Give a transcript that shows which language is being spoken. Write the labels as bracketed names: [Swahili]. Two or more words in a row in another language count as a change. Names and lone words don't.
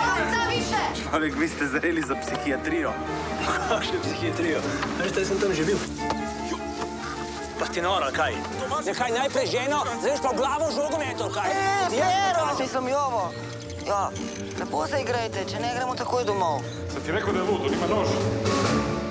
[Slovenian] Človek, vi ste zreli za psihiatrijo. Kakšne psihiatrijo? Veš, da sem tam že bil. Pa si nora, kaj? Nekaj najprej ženo, zdaj pa v glavo žogo metal, kaj? Mislim, Jovo. Ja, lepo se igrajte, če ne gremo takoj domov. [Serbian] Sam ti rekao da je lud, on ima nož.